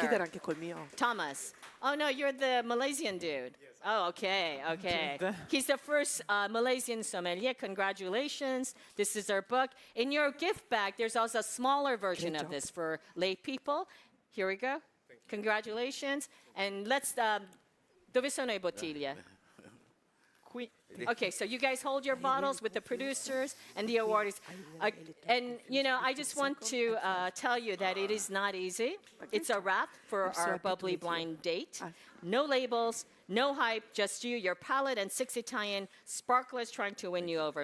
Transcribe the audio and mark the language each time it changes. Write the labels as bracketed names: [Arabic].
[Italian] chiedere anche col mio? [English] Thomas. Oh no, you're the Malaysian dude. Oh, okay, okay. He's the first Malaysian sommelier. Congratulations. This is our book. In your gift bag, there's also a smaller version of this for lay people. Here we go. Congratulations. And let's, [Italian] dove sono I bottiglie? Qui. [English] Okay, so you guys hold your bottles with the producers and the awardees. And, you know, I just want to tell you that it is not easy. It's a wrap for our bubbly blind date. No labels, no hype, just you, your palate, and 6 Italian sparklers trying to win you over.